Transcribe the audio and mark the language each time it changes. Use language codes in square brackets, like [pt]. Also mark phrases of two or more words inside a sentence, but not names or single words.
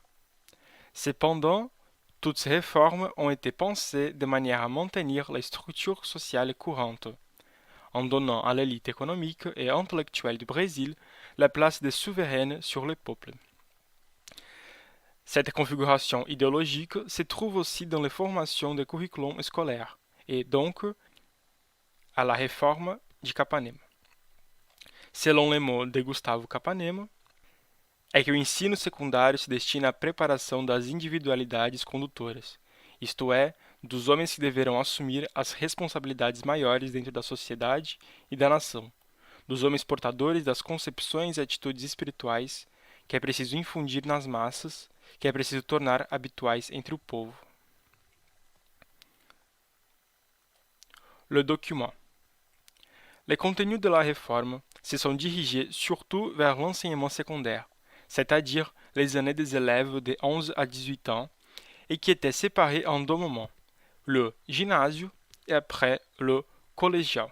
[fr] Cependant, toutes ces réformes ont été pensées de manière à maintenir les structures sociales courantes, en donnant à l'élite économique et intellectuelle du Brésil la place de souveraine sur le peuple. Cette configuration idéologique se trouve aussi dans les formations des curriculums scolaires, et donc à la réforme de Capanema. Selon les mots de Gustavo Capanema, [pt] é que o ensino secundário se destina à preparação das individualidades condutoras, isto é, dos homens que deverão assumir as responsabilidades maiores dentro da sociedade e da nação, dos homens portadores das concepções e atitudes espirituais que é preciso infundir nas massas, que é preciso tornar habituais entre o povo. [fr] Le document. Les contenus de la réforme se sont dirigés surtout vers l'enseignement secondaire, c'est-à-dire les années des élèves de 11 à 18 ans, et qui étaient séparés en deux moments, le ginásio et après le collégial.